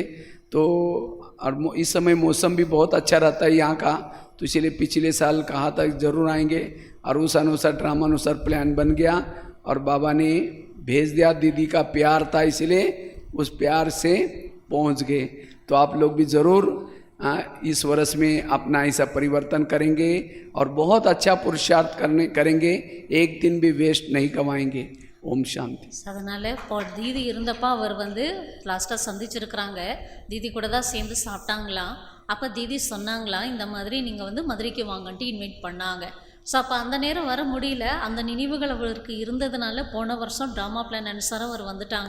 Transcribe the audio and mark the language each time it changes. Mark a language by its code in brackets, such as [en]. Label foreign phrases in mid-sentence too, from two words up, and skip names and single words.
[hi] तो और इस समय मौसम भी बहुत अच्छा रहता है यहाँ का, तो इसलिए पिछले साल कहा था ज़रूर आएंगे और उस अनुसार ड्रामा अनुसार प्लान बन गया और बाबा ने भेज दिया। दीदी का प्यार था इसलिए उस प्यार से पहुँच गए। तो आप लोग भी ज़रूर इस वर्ष में अपना ऐसा परिवर्तन करेंगे और बहुत अच्छा पुरुषार्थ करेंगे, एक दिन भी वेस्ट नहीं कमाएंगे। [ta] ஓம் சாந்தி. அதனால் இப்போ தீதி இருந்தப்போ அவர் லாஸ்ட்டாக சந்திச்சிருக்கிறாங்க, தீதி கூட தான் சேர்ந்து சாப்பிட்டாங்களாம். அப்போ தீதி சொன்னாங்களாம், இந்த மாதிரி நீங்கள் மதுரைக்கு வாங்கன்ட்டு இன்வைட் பண்ணாங்க. ஸோ அப்போ அந்த நேரம் வர முடியல, அந்த நினைவுகள் அவருக்கு இருந்ததுனால போன வருஷம் [en] drama plan [ta] அனுசாரம் அவர் வந்துட்டாங்க.